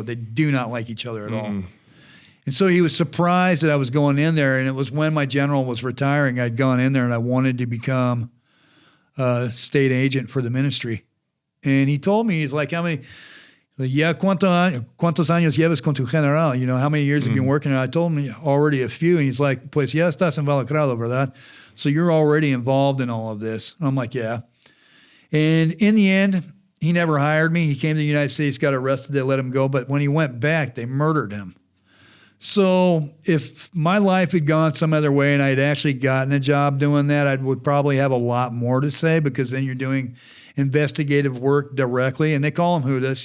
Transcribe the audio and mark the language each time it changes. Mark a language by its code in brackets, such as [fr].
[en] They do not like each other at all. And so he was surprised that I was going in there. And it was when my general was retiring, I'd gone in there and I wanted to become a state agent for the ministry. And he told me, he's like, how many, [es] ¿cuántos años llevas con tu general? [en] You know, how many years have you been working? And I told him already a few. And he's like, [es] pues ya estás involucrado, ¿verdad? [en] So you're already involved in all of this. And I'm like, yeah. And in the end, he never hired me. He came to the United States, got arrested. They let him go. But when he went back, they murdered him. So if my life had gone some other way and I'd actually gotten a job doing that, I would probably have a lot more to say, because then you're doing investigative work directly. And they call them Judas.